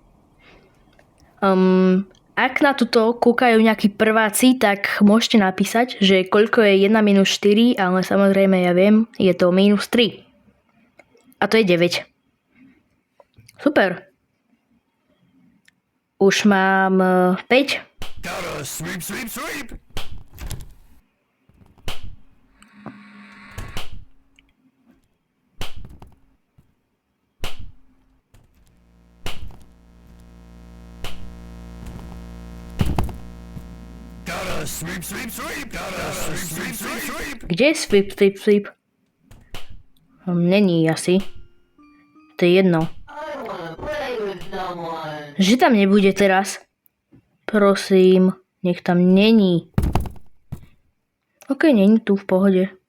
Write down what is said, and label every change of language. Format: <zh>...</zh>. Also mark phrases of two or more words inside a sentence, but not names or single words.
<sk>Ak na toto kúkajú nejakí prváci, tak môžete napísať, že koľko je 1 minus 4, ale samozrejme ja viem, je to minus 3. A to je 9. Super. Už mám 5.</sk> <en>Gotta sweep, sweep, sweep! Gotta sweep, sweep, sweep! Gotta sweep, sweep, sweep, sweep!</en> <sk>Kde je</sk> <en>sweep, sweep, sweep?</en> <sk>Není asi. To je jedno. Že tam nebude teraz. Prosím, nech tam není. OK, není tu v pohode.</sk>